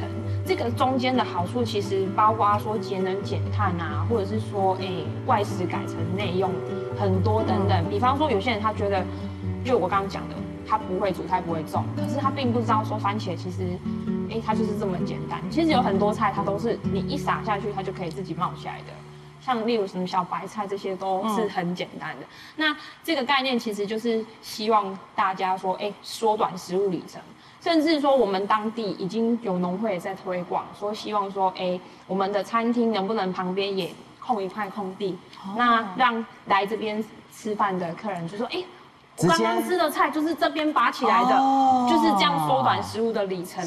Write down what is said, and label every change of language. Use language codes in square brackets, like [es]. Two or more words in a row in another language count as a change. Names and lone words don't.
[zh] 這個中間的好處其實包括說節能減碳啊，或者是說外食改成內用，很多等等。比方說有些人他覺得，就我剛剛講的。他不會煮，他不會種，可是他並不知道說番茄其實，它就是這麼簡單。其實有很多菜，它都是你一撒下去，它就可以自己冒起來的。像例如什麼小白菜，這些都是很簡單的。那這個概念其實就是希望大家說，縮短食物里程，甚至說我們當地已經有農會也在推廣，說希望說，我們的餐廳能不能旁邊也空一塊空地，那讓來這邊吃飯的客人就說，我剛剛吃的菜就是這邊拔起來的，就是這樣縮短食物的里程。